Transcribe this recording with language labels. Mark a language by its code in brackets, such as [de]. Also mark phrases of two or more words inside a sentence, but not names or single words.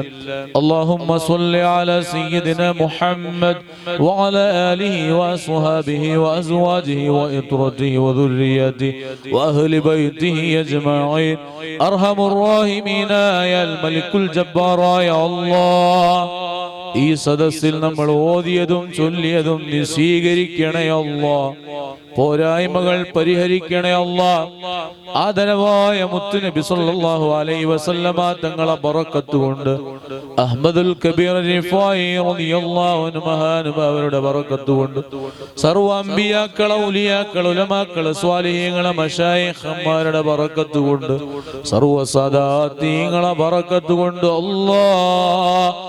[ar] اللهم صل على سيدنا محمد وعلى آله وأصحابه وأزواجه وإطرته وذريته وأهل بيته أجمعين. أرحم الراحمين يا الملك الجبار يا الله. [ml] ഈ സദസ്സിൽ നമ്മൾ ഓതിയതും ചൊല്ലിയതും നീ സ്വീകരിക്കണേ അല്ലാഹ്. പോരായ്മകൾ പരിഹരിക്കണേ അല്ലാഹ്. ആദരവായ മുത്തുനബി [ar] صلى الله عليه وسلم [ml] തങ്ങളെ ബറക്കത്ത് കൊണ്ട് അഹ്മദുൽ കബീർ റിഫായി [ar] رضي الله عنه [ml] മഹാനുഭാവരുടെ ബറക്കത്ത് കൊണ്ട് സർവ്വ അമ്പിയാക്കൾ, ഔലിയാക്കൾ, ഉലമാക്കൾ, സ്വാലിഹീങ്ങൾ, മശായിഖന്മാരുടെ ബറക്കത്ത് കൊണ്ട് സർവ്വ സാദാത്തീങ്ങളെ ബറക്കത്ത് കൊണ്ട് അല്ലാഹ്